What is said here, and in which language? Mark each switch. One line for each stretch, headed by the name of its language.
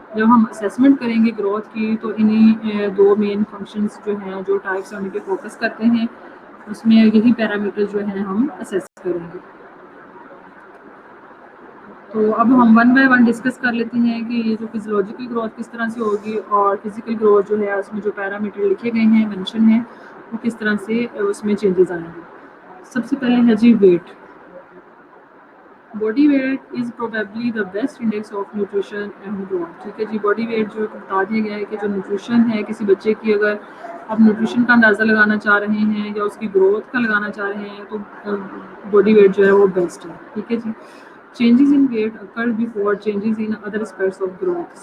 Urdu: جب ہم اسیسمنٹ کریں گے گروتھ کی تو انہی دو مین فنکشنز جو ہیں جو ٹائپس ہیں ان پہ فوکس کرتے ہیں، اس میں یہی پیرامیٹر جو ہیں ہم اسیس کریں گے. تو اب ہم
English: one by one
Urdu: ڈسکس کر لیتے ہیں کہ یہ جو فزیولوجیکل گروتھ کس طرح سے ہوگی اور فزیکل گروتھ جو ہے اس میں جو پیرامیٹر لکھے گئے ہیں مینشن ہیں وہ کس طرح سے اس میں چینجز آئیں گے. سب سے پہلے ہے جی wait.
English: Body weight is probably the best index of nutrition and growth.
Urdu: ٹھیک ہے جی، باڈی ویٹ جو بتا دیا گیا ہے کہ جو نیوٹریشن ہے کسی بچے کی، اگر آپ نیوٹریشن کا اندازہ لگانا چاہ رہے ہیں یا اس کی گروتھ کا لگانا چاہ رہے ہیں تو باڈی ویٹ جو ہے وہ بیسٹ ہے. ٹھیک ہے جی.
English: Changes in weight occur before changes in other aspects of growth.